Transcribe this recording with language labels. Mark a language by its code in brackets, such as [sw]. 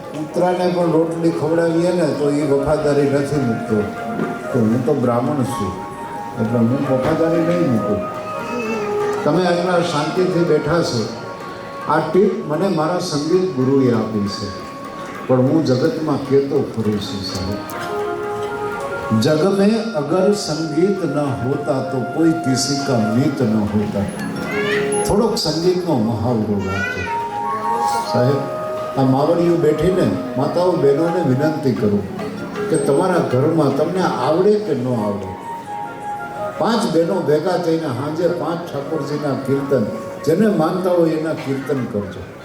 [gu] કૂતરાને પણ રોટલી ખવડાવીએ ને તો એ વફાદારી નથી મૂકતો, તો હું તો બ્રાહ્મણ છું એટલે હું વફાદારી નહીં મૂકું. તમે આટલા શાંતિથી બેઠા છો. આ ટીપ મને મારા સંગીત ગુરુએ આપી છે, પણ હું જગતમાં કહેતો ફરું છું સાહેબ. [hi] जग में अगर संगीत न होता तो कोई किसी का मीत न होता. [gu] થોડોક સંગીતનો મહાવરો રાખજો સાહેબ. આ માવડીઓ બેઠીને માતાઓ બહેનોને વિનંતી કરું કે તમારા ઘરમાં તમને આવડે કે ન આવડે, 5 બહેનો ભેગા થઈને સાંજે 5 ઠાકોરજીના કીર્તન, જેને માનતા હોય એના કીર્તન કરજો.